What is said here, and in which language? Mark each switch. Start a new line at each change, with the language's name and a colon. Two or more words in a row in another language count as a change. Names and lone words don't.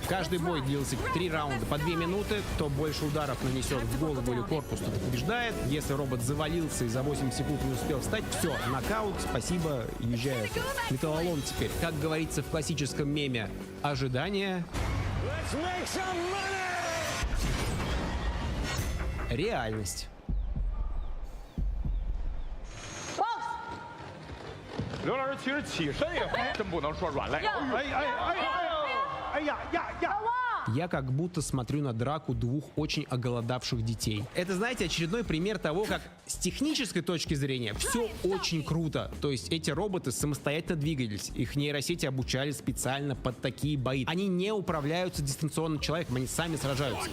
Russian: Каждый бой длился 3 раунда по 2 минуты. Кто больше ударов нанесет в голову или корпус, тот побеждает. Если робот завалился и за 8 секунд не успел встать, все, нокаут, спасибо, езжает. Металлолом теперь. Как говорится в классическом меме, ожидание. Реальность.
Chinese: 刘老师其实起身也真不能说软肋。哎呀呀！
Russian: Я как будто смотрю на драку двух очень оголодавших детей. Это, знаете, очередной пример того, как с технической точки зрения все очень круто. То есть эти роботы самостоятельно двигались. Их нейросети обучали специально под такие бои. Они не управляются дистанционным человеком, они сами сражаются.